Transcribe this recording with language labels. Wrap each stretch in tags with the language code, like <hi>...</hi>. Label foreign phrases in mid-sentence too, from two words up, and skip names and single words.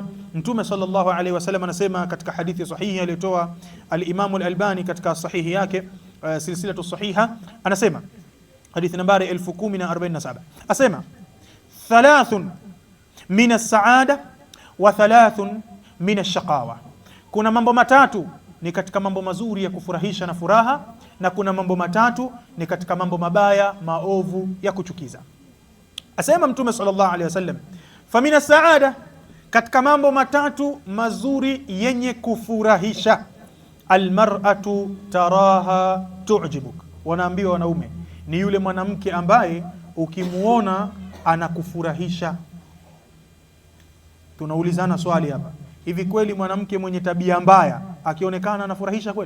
<sw>Mtume</sw> <ar>صلى الله عليه وسلم</ar> <sw>anasema katika hadithi sahihi aliyotoa al-Imam al-Albani katika sahihi yake silsilatu sahiha, anasema hadithi nambari 1047, asema</sw> <ar>ثلاث من السعادة وثلاث من الشقاوة,</ar> <sw>kuna mambo matatu ni katika mambo mazuri ya kufurahisha na furaha, na kuna mambo matatu ni katika mambo mabaya maovu ya kuchukiza. Asema Mtume</sw> <ar>صلى الله عليه وسلم, فمن السعادة,</ar> <sw>katika mambo matatu mazuri yenye kufurahisha,</sw> <ar>المرأة تراها تعجبك,</ar> <sw>wanaambiwa wanaume ni yule mwanamke ambaye ukimuona anakufurahisha. Tunaulizana swali hapa, hivi kweli mwanamke mwenye tabia mbaya akionekana anafurahisha kweli?</sw>